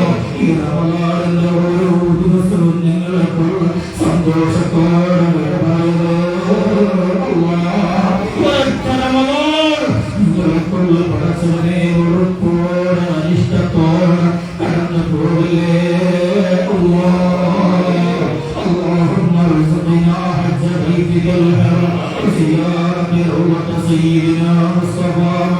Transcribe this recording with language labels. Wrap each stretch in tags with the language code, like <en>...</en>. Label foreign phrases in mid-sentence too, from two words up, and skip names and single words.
<ml>ഈ റമളാനിന്റെ ഓരോ ദിവസവും ഞങ്ങളെ സന്തോഷത്തോടെ നിങ്ങൾക്കുള്ള പടച്ചവനെ ഉറപ്പോടെ അനിഷ്ടത്തോടെ കടന്നു പോവില്ലേ</ml> <ar>اللهم ارزقنا حج بيتك الحرام وزيارة روضة سيدنا مصطفى</ar>